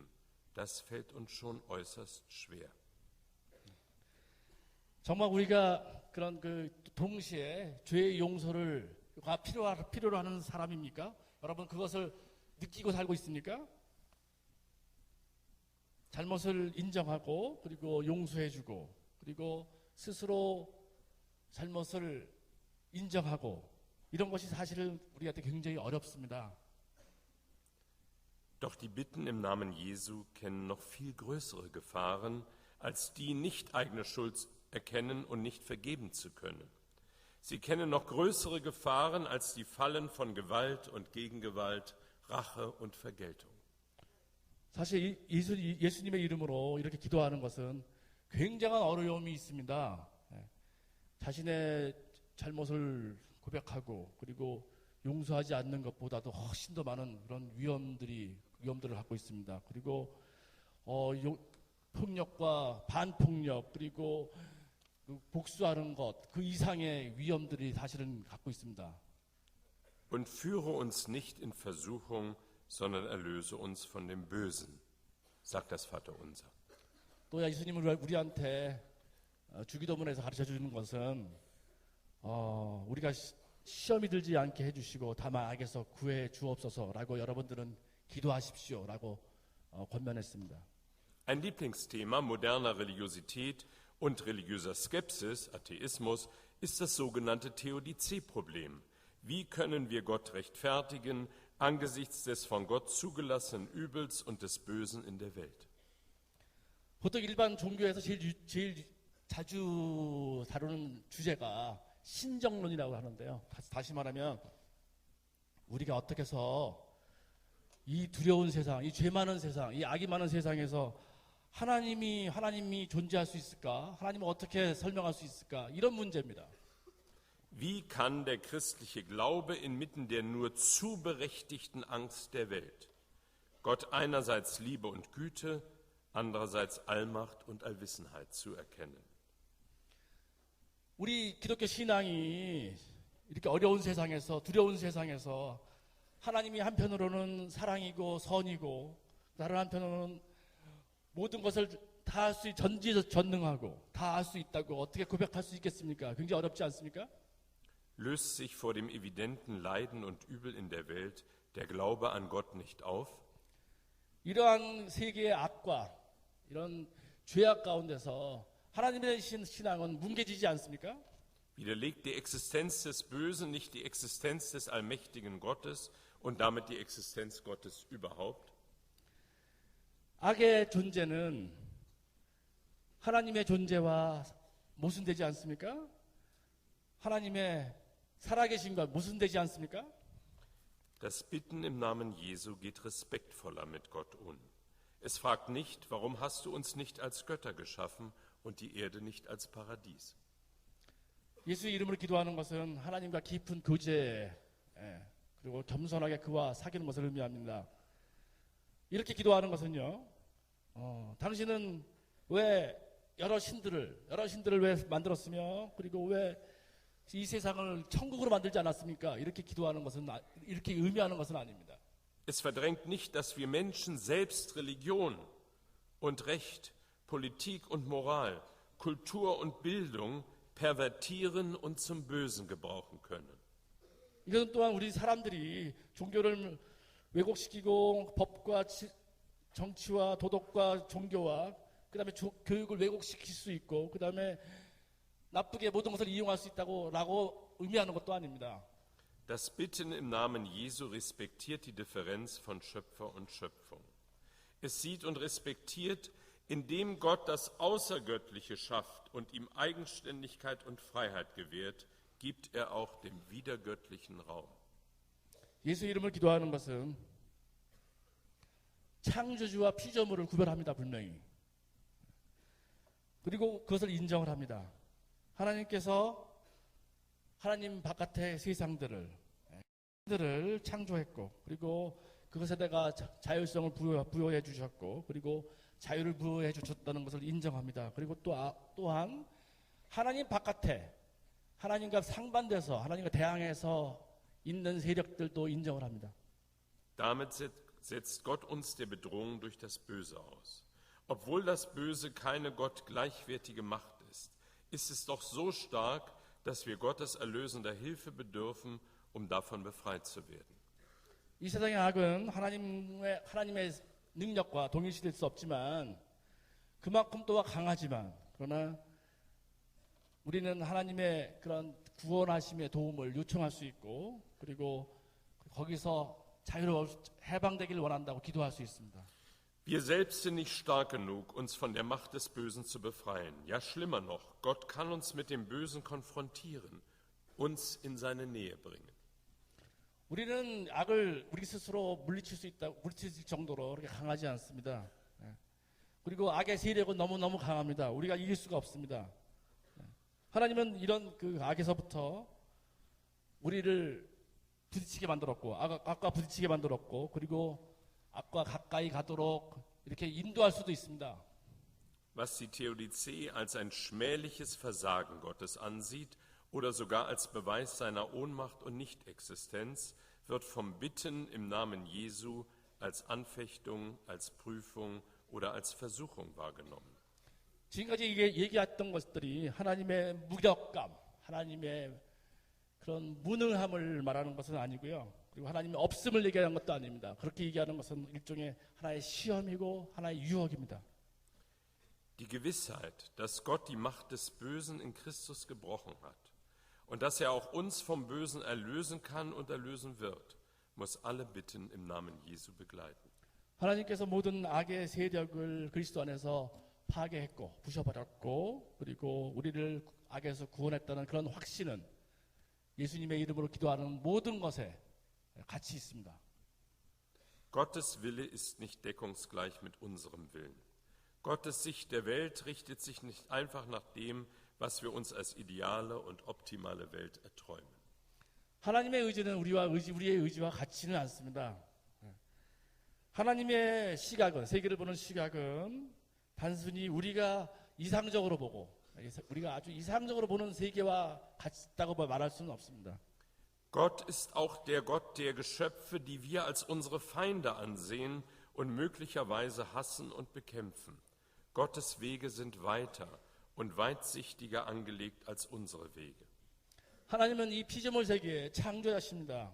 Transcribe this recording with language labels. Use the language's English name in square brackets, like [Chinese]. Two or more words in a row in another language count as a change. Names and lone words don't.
[German] Das fällt uns schon äußerst schwer. [Korean] 정말 우리가 그런 동시에 죄의 용서를 필요로 하는 사람입니까? 여러분 그것을 느끼고 살고 있습니까? 잘못을 인정하고 그리고 용서해주고 그리고 스스로 잘못을 인정하고 이런 것이 사실은 우리한테 굉장히 어렵습니다. [German] Doch die Bitten im Namen Jesu kennen noch viel größere Gefahren, als die nicht eigene Schuld erkennen und nicht vergeben zu können. Sie kennen noch größere Gefahren als die Fallen von Gewalt und Gegengewalt, Rache und Vergeltung. [Korean] 사실 예수님의 이름으로 이렇게 기도하는 것은 굉장한 어려움이 있습니다. 자신의 잘못을 고백하고 그리고 용서하지 않는 것보다도 훨씬 더 많은 그런 위험들을 갖고 있습니다. 그리고 폭력과 반폭력 그리고 복수하는 것, 그 이상의 위험들이 사실은 갖고 있습니다. [German] Und führe uns nicht in Versuchung, sondern erlöse uns von dem Bösen, sagt das Vaterunser. [Korean] 또 예수님은 우리한테 주기도문에서 가르쳐 주는 것은 우리가 시험이 들지 않게 해주시고 다만 악에서 구해 주옵소서라고 여러분들은 기도하십시오라고 권면했습니다. [German] Ein Lieblingsthema moderner Religiosität und religiöser Skepsis, Atheismus, ist das sogenannte Theodizee-Problem. Wie können wir Gott rechtfertigen angesichts des von Gott zugelassenen Übels und des Bösen in der Welt? [Korean] 보통 일반 종교에서 제일 자주 다루는 주제가 신정론이라고 하는데요. 다시 말하면 우리가 어떻게 해서 이 두려운 세상, 이 죄 많은 세상, 이 악이 많은 세상에서 하나님이 존재할 수 있을까? 하나님을 어떻게 설명할 수 있을까? 이런 문제입니다. [German] Wie kann der christliche Glaube inmitten der nur zu berechtigten Angst der Welt Gott einerseits Liebe und Güte, andererseits Allmacht und Allwissenheit zuerkennen? [Korean] 우리 기독교 신앙이 이렇게 어려운 세상에서 두려운 세상에서 하나님이 한편으로는 사랑이고 선이고 다른 한편으로는 모든 것을 다 할 수 전지전능하고 다 할 수 있다고 어떻게 고백할 수 있겠습니까? 굉장히 어렵지 않습니까? [German] Löst sich vor dem evidenten Leiden und Übel in der Welt der Glaube an Gott nicht auf? [Korean] 이러한 세계의 악과 이런 죄악 가운데서 하나님의 신앙은 뭉개지지 않습니까? [German] Widerlegt die Existenz des Bösen nicht die Existenz des allmächtigen Gottes und damit die Existenz Gottes überhaupt? [Korean] 악의 존재는 하나님의 존재와 모순되지 않습니까? 하나님의 살아계신과 모순되지 않습니까? [German] Das Bitten im Namen Jesu geht respektvoller mit Gott um. Es fragt nicht, warum hast du uns nicht als Götter geschaffen und die Erde nicht als Paradies? [Korean] 예수 이름으로 기도하는 것은 하나님과 깊은 교제 그리고 겸손하게 그와 사귀는 것을 의미합니다. 이렇게 기도하는 것은요. 당신은 왜 여러 신들을 왜 만들었으며 그리고 왜 이 세상을 천국으로 만들지 않았습니까? 이렇게 기도하는 것은 이렇게 의미하는 것은 아닙니다. [German] Es verdrängt nicht, dass wir Menschen selbst Religion und Recht, Politik und Moral, Kultur und Bildung pervertieren und zum Bösen gebrauchen können. [Korean] 이것은 또한 우리 사람들이 종교를 왜곡시키고 법과 정치와 도덕과 종교와 그다음에 교육을 왜곡시킬 수 있고 그다음에 나쁘게 모든 것을 이용할 수 있다고 의미하는 것도 아닙니다. [German] Das Bitten im Namen Jesu respektiert die Differenz von Schöpfer und Schöpfung. Es sieht und respektiert, indem Gott das Außergöttliche schafft und ihm Eigenständigkeit und Freiheit gewährt, gibt er auch dem Widergöttlichen Raum. [Korean] 예수 이름을 기도하는 것은 창조주와 피조물을 구별합니다. 분명히. 그리고 그것을 인정을 합니다. 하나님께서 하나님 바깥의 세상들을 창조했고 그리고 그것에 내가 자율성을 부여해 주셨고 그리고 자유를 부여해 주셨다는 것을 인정합니다. 그리고 또한 하나님 바깥에 하나님과 상반돼서 하나님과 대항해서 있는 세력들도 인정을 합니다. [German] Damit setzt Gott uns der Bedrohung durch das Böse aus. Obwohl das Böse keine Gott gleichwertige Macht ist es doch so stark, dass wir Gottes erlösender Hilfe bedürfen, um davon befreit zu werden. [Korean] 이 세상의 악은 하나님의 능력과 동일시될 수 없지만 그만큼 또한 강하지만 그러나 우리는 하나님의 그런 구원하심의 도움을 요청할 수 있고 그리고 거기서 자유로워 해방되기를 원한다고 기도할 수 있습니다. [German] Wir selbst sind nicht stark genug, uns von der Macht des Bösen zu befreien. Ja, schlimmer noch, Gott kann uns mit dem Bösen konfrontieren, uns in seine Nähe bringen. [Korean] 우리는 악을 우리 스스로 물리칠 정도로 그렇게 강하지 않습니다. 예. 그리고 악의 세력은 너무너무 강합니다. 우리가 이길 수가 없습니다. 예. 하나님은 이런 그 악에서부터 우리를 부딪히게 만들었고, 악과 부딪히게 만들었고, 그리고 악과 가까이 가도록 이렇게 인도할 수도 있습니다. [German] Was die Theodizee als ein schmähliches Versagen Gottes ansieht oder sogar als Beweis seiner Ohnmacht und Nichtexistenz, wird vom Bitten im Namen Jesu als Anfechtung, als Prüfung oder als Versuchung wahrgenommen. [Korean] 지금까지 얘기했던 것들이 하나님의 무력감, 하나님의 그런 무능함을 말하는 것은 아니고요. 그리고 하나님의 없음을 얘기하는 것도 아닙니다. 그렇게 얘기하는 것은 일종의 하나의 시험이고 하나의 유혹입니다. [German] Die Gewissheit, dass Gott die Macht des Bösen in Christus gebrochen hat und dass er auch uns vom Bösen erlösen kann und erlösen wird, muss alle Bitten im Namen Jesu begleiten. [Korean] 하나님께서 모든 악의 세력을 그리스도 안에서 파괴했고 부셔버렸고 그리고 우리를 악에서 구원했다는 그런 확신은 예수님의 이름으로 기도하는 모든 것에 같이 있습니다. [German] Gottes Wille ist nicht deckungsgleich mit unserem Willen. Gottes Sicht der Welt richtet sich nicht einfach nach dem, was wir uns als ideale und optimale Welt erträumen. [Korean] 하나님의 의지는 우리의 의지와 같지는 않습니다. 하나님의 시각은, 세계를 보는 시각은 단순히 우리가 이상적으로 보고 우리가 아주 이상적으로 보는 세계와 같다고 말할 수는 없습니다. [German] Gott ist auch der Gott der Geschöpfe, die wir als unsere Feinde ansehen und möglicherweise hassen und bekämpfen. Gottes Wege sind weiter und weitsichtiger angelegt als unsere Wege. [Korean] 하나님은 이 피조물 세계의 창조자십니다.